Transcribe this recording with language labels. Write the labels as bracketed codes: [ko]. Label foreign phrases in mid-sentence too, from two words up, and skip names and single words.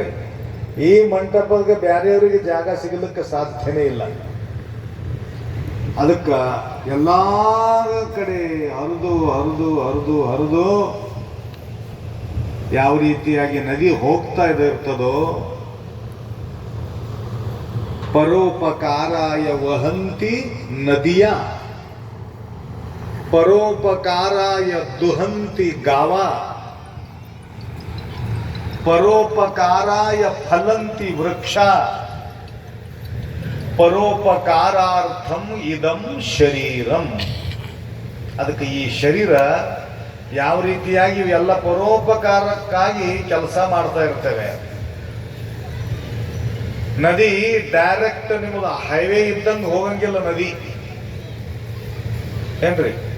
[kn] ಈ ಮಂಟಪದ ಬ್ಯಾರೆಯವರಿಗೆ ಜಾಗ ಸಿಗಲಿಕ್ಕೆ ಸಾಧ್ಯನೇ ಇಲ್ಲ. ಅದಕ್ಕ ಎಲ್ಲಾ ಕಡೆ ಹರಿದು ಯಾವ ರೀತಿಯಾಗಿ ನದಿ ಹೋಗ್ತಾ ಇರ್ತದೋ, [sa] ಪರೋಪಕಾರಾಯ ವಹಂತಿ ನದಿಯ, ಪರೋಪಕಾರಾಯ ದುಹಂತಿ ಗಾವ, ಪರೋಪಕಾರಾಯ ಫಲಂತಿ ವೃಕ್ಷ, ಪರೋಪಕಾರಾರ್ಥಂ ಇದಂ ಶರೀರಂ. [kn] ಅದಕ್ಕೆ ಈ ಶರೀರ ಯಾವ ರೀತಿಯಾಗಿ ಇವೆಲ್ಲ ಪರೋಪಕಾರಕ್ಕಾಗಿ ಕೆಲಸ ಮಾಡ್ತಾ ಇರ್ತವೆ. ನದಿ ಡೈರೆಕ್ಟ್ ನಿಮ್ಮದು ಹೈವೇ ಇದ್ದಂಗೆ ಹೋಗಂಗಿಲ್ಲ ನದಿ ಏನ್ರಿ.